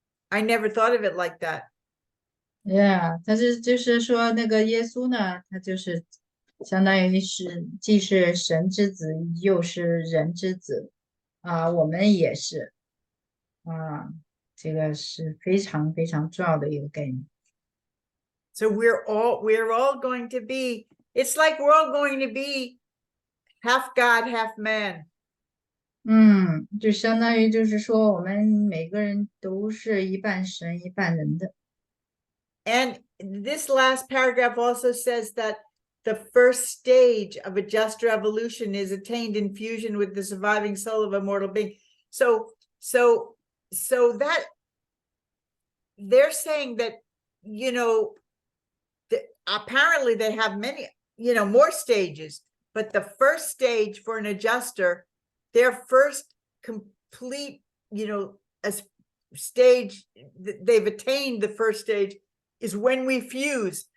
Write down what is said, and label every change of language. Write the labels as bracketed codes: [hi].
[en] I never thought of it like that. [zh] Yeah， 就是说那个耶稣呢，他就是相当于是既是神之子，又是人之子啊，我们也是啊，这个是非常非常重要的一个概念。 [en] So we're all going to be, it's like we're all going to be half God, half man. [zh] 就相当于就是说，我们每个人都是一半神一半人的。 [en] And this last paragraph also says that the first stage of adjuster evolution is attained in fusion with the surviving soul of a mortal being. So that they're saying that, apparently they have many, more stages, but the first stage for an adjuster, their first complete, stage, they've attained the first stage is when we fuse.